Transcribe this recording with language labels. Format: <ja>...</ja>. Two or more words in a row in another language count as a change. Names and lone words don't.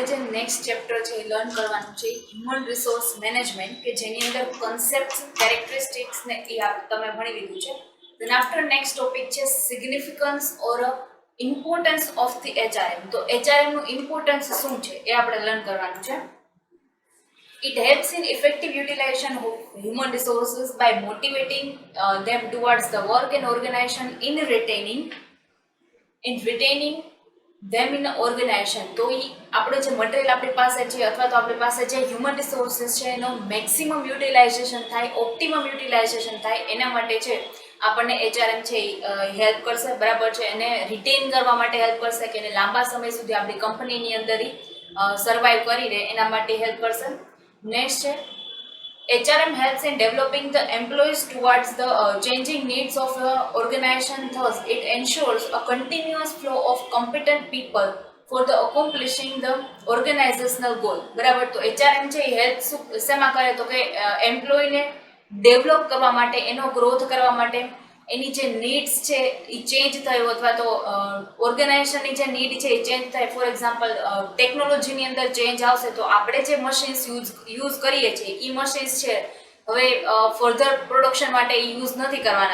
<en>next chapter</en> <gu>છે એ લર્ન કરવાનું છે</gu> <en>human resource management</en> <gu>કે જેની અંદર</gu> <en>concepts characteristics</en> <gu>ને એ તમે ભણી લીધું છે.</gu> <en>then after next topic છે significance or importance of the HRM.</en> <gu>તો HRM નું ઇમ્પોર્ટન્સ શું છે એ આપણે લર્ન કરવાનું છે.</gu> <en>It helps in effective utilization of human resources by motivating them towards the work and organization in retaining them in organization.</en> <gu>તો એ આપણે જે મટીરિયલ આપણી પાસે છે અથવા તો આપણી પાસે જે</gu> <en>human resources</en> <gu>છે એનો</gu> <en>maximum utilization</en> <gu>થાય,</gu> <en>optimum utilization</en> <gu>થાય એના માટે છે આપણને HRM છે હેલ્પ કરશે. બરાબર છે, એને રિટેન કરવા માટે હેલ્પ કરશે કે એને લાંબા સમય સુધી આપણી કંપનીની અંદર સર્વાઈવ કરી રહે એના માટે હેલ્પ કરશે.</gu> <en>નેક્સ્ટ છે HRM helps in developing the employees towards the changing needs of the organization. Thus, it ensures a continuous flow of competent people for the accomplishing the organizational goal.</en> <gu>બરાબર, તો HRM છે એ હેલ્પ શેમાં કરે તો કે એમ્પ્લોયને ડેવલપ કરવા માટે, એનો ગ્રોથ કરવા માટે, એની જે નીડ્સ છે એ ચેન્જ થયો અથવા તો ઓર્ગેનાઇઝેશનની જે નીડ છે એ ચેન્જ થાય.</gu> <en>for example</en> <gu>ટેકનોલોજીની અંદર ચેન્જ આવશે તો આપણે જે</gu> <en>machines use</en> <gu>કરીએ છીએ એ મશીન્સ છે હવે</gu> <en>further production</en> <gu>માટે યુઝ નથી કરવાના.</gu>